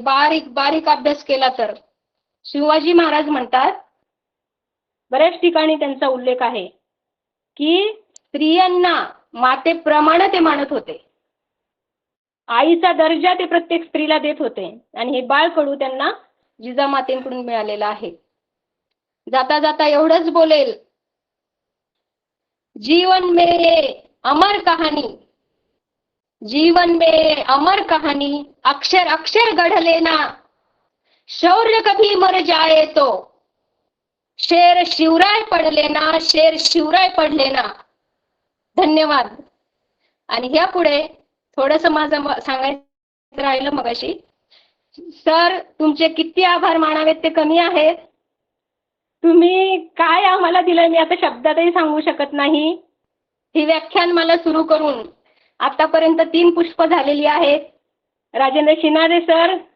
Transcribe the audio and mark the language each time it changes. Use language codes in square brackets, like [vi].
[mr] बारीक बारीक अभ्यास केला तर. शिवाजी महाराज म्हणतात, बऱ्याच ठिकाणी त्यांचा उल्लेख आहे की स्त्रियांना मातेप्रमाणे ते मानत होते. आईचा दर्जा ते प्रत्येक स्त्रीला देत होते आणि हे बाळकडू त्यांना जिजामातेकडून मिळालेलं आहे. [hi] जाता जाता एवढंच बोलेल, जीवन में अमर कहानी, जीवन में अमर कहानी, अक्षर अक्षर गढ़ लेना, शौर्य कभी मर जाए तो शेर शिवराय पढ़ लेना, शेर शिवराय पढ़ लेना. [mr] धन्यवाद. आणि ह्या पुढे थोडस माझं सांगायचं राहिलं मगाशी. सर, तुमचे किती आभार मानावेत ते कमी आहेत. तुम्ही काय आम्हाला दिलं मी आता शब्दातही सांगू शकत नाही. ही व्याख्यान मला सुरू करून आतापर्यंत 3 पुष्प झालेली आहेत. राजेंद्र शिनारे सर,